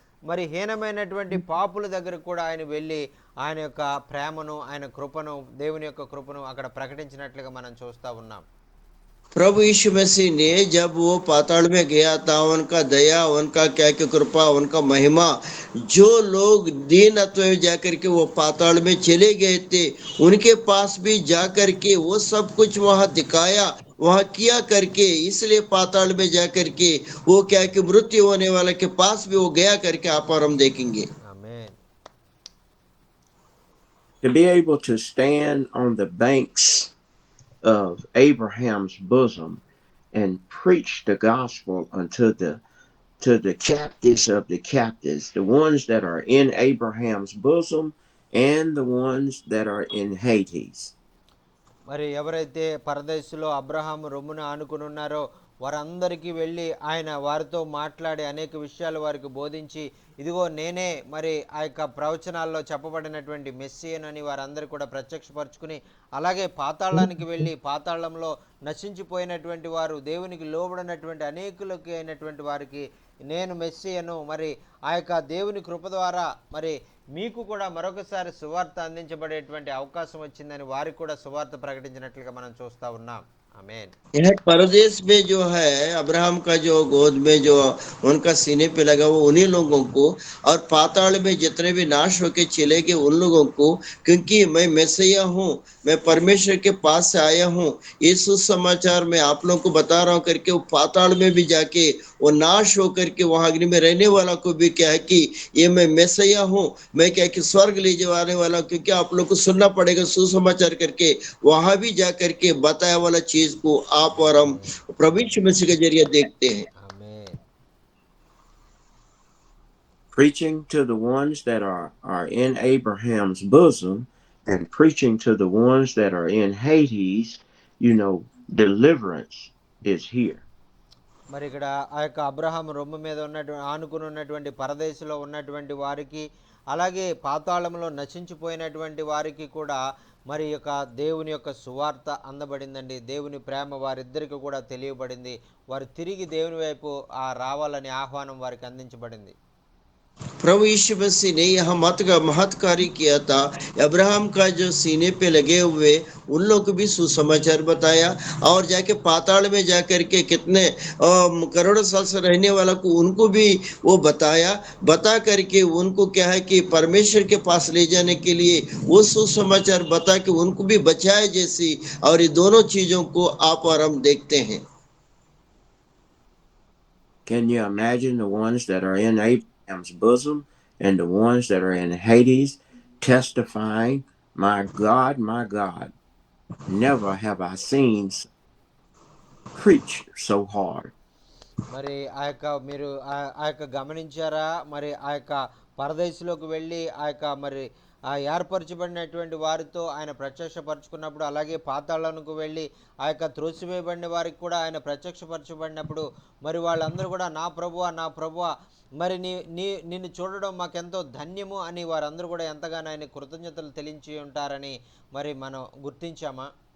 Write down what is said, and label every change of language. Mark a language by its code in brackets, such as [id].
[te] మరి హీనమైనటువంటి పాపుల దగ్గరకు కూడా ఆయన వెళ్ళి ఆయన యొక్క ప్రేమను, ఆయన కృపను, దేవుని యొక్క కృపను అక్కడ ప్రకటించినట్లుగా మనం చూస్తూ ఉన్నాం. [hi] प्रभु यीशु मसीह ने जब वो पाताल में गया था, उनका दया, उनका क्या की कृपा, उनका महिमा, जो लोग दीनत्व में जाकर के वो पाताल में चले गए थे, उनके पास भी जाकर के वो सब कुछ वहां दिखाया, वहां किया करके, इसलिए पाताल में जाकर के वो क्या कि मृत्यु होने वाले के पास भी वो गया करके आप और हम देखेंगे. [te] ఆమేన్. [en] To be able to stand on the banks of Abraham's bosom and preach the gospel unto the captives of the captives, the ones that are in Abraham's bosom and the ones that are in Hades. [te] మరి ఎవరైతే పరదేశులో అబ్రహాము రొమ్మున ఆనుకుని ఉన్నారో వారందరికీ వెళ్ళి ఆయన వారితో మాట్లాడి అనేక విషయాలు వారికి బోధించి, ఇదిగో నేనే మరి ఆ యొక్క ప్రవచనాల్లో చెప్పబడినటువంటి మెస్సియనని వారందరూ కూడా ప్రత్యక్షపరచుకుని, అలాగే పాతాళానికి వెళ్ళి పాతాళంలో నశించిపోయినటువంటి వారు, దేవునికి లోబడినటువంటి అనేకులకి అయినటువంటి వారికి నేను మెస్సియను, మరి ఆ యొక్క దేవుని కృప ద్వారా మరి మీకు కూడా మరొకసారి సువార్త అందించబడేటువంటి అవకాశం వచ్చిందని వారికి కూడా సువార్త ప్రకటించినట్లుగా మనం చూస్తూ ఉన్నాం. ఆమేన్. [hi] यह परदेश में जो है अब्राहम का जो गोद में जो उनका सीने पे लगा वो उन्हीं लोगों को, और पाताल में जितने भी नाश होके चले गए उन लोगों को, क्योंकि मैं मैसिया हूँ, मैं परमेश्वर के पास से आया हूँ, ये सुसमाचार मैं आप लोगों को बता रहा हूँ करके, वो पाताल में भी जाके वो नाश होकर के वहां अग्नि में रहने वाला को भी क्या है कि ये मैं मैसिया हूँ, मैं क्या कि स्वर्ग ले जाने वाला हूँ, क्योंकि आप लोग को सुनना पड़ेगा सुसमाचार करके, वहां भी जा करके बताया वाला चीज को आप और हम प्रभु यीशु मसीह के जरिए देखते हैं. [te] ఆమేన్. [en] Preaching to the ones that are in Abraham's bosom and preaching to the ones that are in Hades, deliverance is here. [te] మరి ఇక్కడ ఆ యొక్క అబ్రహాం రొమ్ము మీద ఆనుకుని ఉన్నటువంటి పరదేశంలో ఉన్నటువంటి వారికి, అలాగే పాతాళంలో నశించిపోయినటువంటి వారికి కూడా మరి యొక్క దేవుని యొక్క సువార్త అందబడిందండి. దేవుని ప్రేమ వారిద్దరికి కూడా తెలియబడింది. వారు తిరిగి దేవుని వైపు రావాలని ఆహ్వానం వారికి అందించబడింది. [hi] प्रभु यीशु मसीह ने यह महत् कार्य किया था. अब्राहम का जो सीने पे लगे हुए उन लोग को भी सुसमाचार बताया, और जाके पाताल में जाकर के कितने करोड़ों साल से रहने वाला को उनको भी वो बता करके उनको क्या है कि परमेश्वर के पास ले जाने के लिए वो सुसमाचार बता के उनको भी बचाए जैसी, और ये दोनों चीजों को आप और हम देखते हैं. [en] Can you imagine the ones that are in Abraham's bosom and the ones that are in Hades testifying, my God, never have I seen preach so hard. [te] మరి ఆ యొక్క మీరు ఆ యొక్క గమనించారా? మరి ఆ యొక్క పరదేశంలోకి వెళ్ళి ఆ యొక్క మరి ఆ ఏర్పరచబడినటువంటి వారితో ఆయన ప్రత్యక్షపరచుకున్నప్పుడు, అలాగే పాతాళానికి వెళ్ళి ఆ యొక్క త్రోసివేయబడిన వారికి కూడా ఆయన ప్రత్యక్షపరచబడినప్పుడు, మరి వాళ్ళందరూ కూడా నా ప్రభువా మరి నిన్ను చూడడం మాకెంతో ధన్యము అని వారందరూ కూడా ఎంతగానో ఆయన కృతజ్ఞతలు తెలించి ఉంటారని మరి మనం గుర్తించామా?